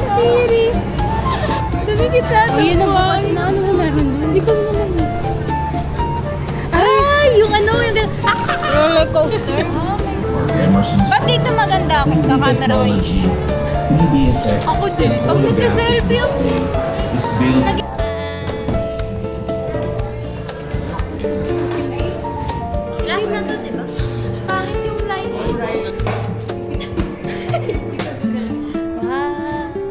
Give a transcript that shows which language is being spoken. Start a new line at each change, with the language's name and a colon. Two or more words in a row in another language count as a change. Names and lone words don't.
Filipino: Tiri. Dami kita. O, yun ang bukas na. Ano mo meron doon? Hindi ko naman. Ay, yung ano, yung
English: Roller coaster. Or Emerson's
Filipino: Ba't dito maganda ako sa
English: camera wise? technology, 3D effects,
Filipino: Ako din. Pag nagsa-selfie ako.
English: is built
Filipino: Last na to, di ba? Pangit yung light. Wow.